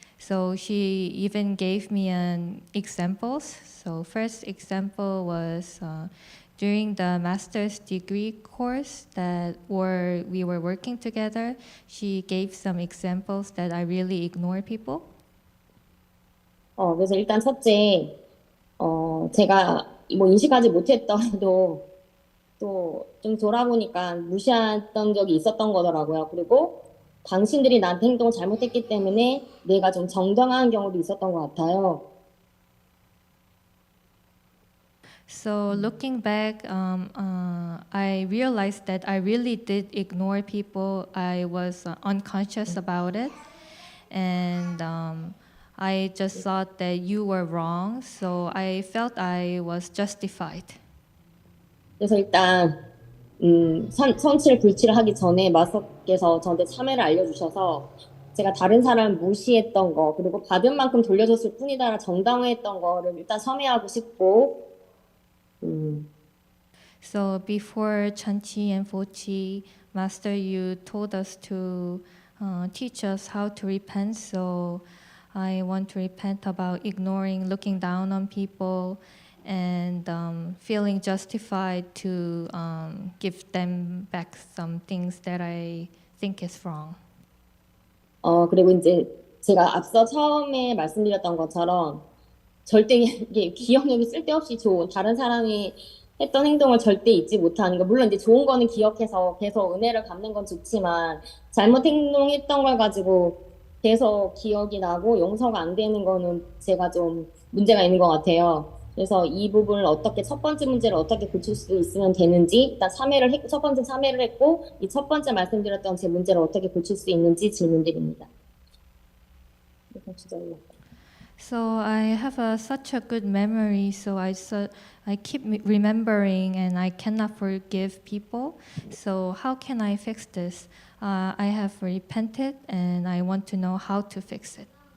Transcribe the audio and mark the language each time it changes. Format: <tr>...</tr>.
<en>So she even gave me examples. So first example was during the master's degree course that we were working together. She gave some examples that I really ignore people.</en> <ko>그래서 일단 첫째, 제가 뭐 인식하지 못했더라도 또 좀 돌아보니까 무시했던 적이 있었던 거더라고요. 그리고 당신들이 나한테 행동을 잘못했기 때문에 내가 좀 정당한 경우도 있었던 것 같아요.</ko> <en>So looking back, I realized that I really did ignore people. I was unconscious about it, and I just thought that you were wrong. So I felt I was justified.</en> <ko>그래서 일단 선치를 불치를 하기 전에 마스터께서 저한테 참회를 알려주셔서 제가 다른 사람 무시했던 거 그리고 받은 만큼 돌려줬을 뿐이다 정당화했던 거를 일단 참회하고 싶고</ko> <en>So before Chanchi and Fochi, Master, you told us to teach us how to repent. So I want to repent about ignoring, looking down on people, and feeling justified to give them back some things that I think is wrong.</en> <ko>그리고 이제 제가 앞서 처음에 말씀드렸던 것처럼 절대 이게 기억력이 쓸데없이 좋은 다른 사람이 했던 행동을 절대 잊지 못하는 거. 물론 이제 좋은 거는 기억해서 계속 은혜를 갚는 건 좋지만 잘못 행동했던 걸 가지고 계속 기억이 나고 용서가 안 되는 거는 제가 좀 문제가 있는 것 같아요. 그래서 이 부분을 어떻게 첫 번째 문제를 어떻게 고칠 수 있으면 되는지 일단 첫 번째 참회를 했고 이 첫 번째 말씀드렸던 제 문제를 어떻게 고칠 수 있는지 질문드립니다.</ko> <en>So I have such a good memory, so I keep remembering and I cannot forgive people. So how can I fix this? I have repented and I want to know how to fix it.</en>